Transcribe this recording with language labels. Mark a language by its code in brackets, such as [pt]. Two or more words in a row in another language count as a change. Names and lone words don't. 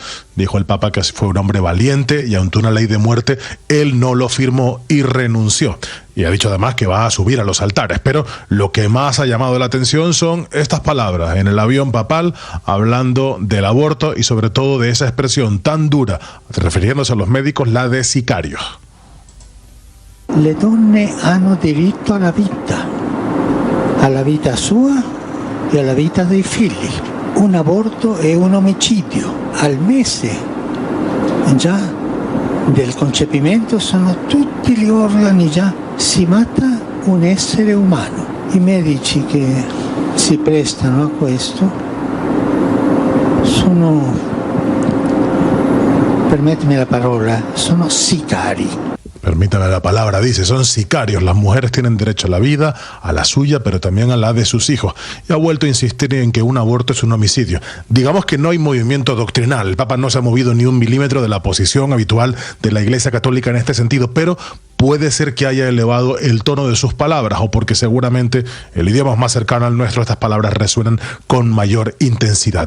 [es] Dijo el Papa que fue un hombre valiente y ante una ley de muerte, él no lo firmó y renunció. Y ha dicho además que va a subir a los altares. Pero lo que más ha llamado la atención son estas palabras en el avión papal, hablando del aborto y sobre todo de esa expresión tan dura, refiriéndose a los médicos, la de sicarios. [it] Le donne hanno diritto alla vita sua e alla vita dei figli. Un aborto è un omicidio. Al mese già del concepimento sono tutti gli organi già, si mata un essere umano. I medici che si prestano a questo sono, permettimi la parola, sono sicari. [es] Permítame la palabra, dice, son sicarios. Las mujeres tienen derecho a la vida, a la suya, pero también a la de sus hijos. Y ha vuelto a insistir en que un aborto es un homicidio. Digamos que no hay movimiento doctrinal. El Papa no se ha movido ni un milímetro de la posición habitual de la Iglesia Católica en este sentido, pero puede ser que haya elevado el tono de sus palabras o porque seguramente el idioma es más cercano al nuestro, estas palabras resuenan con mayor intensidad.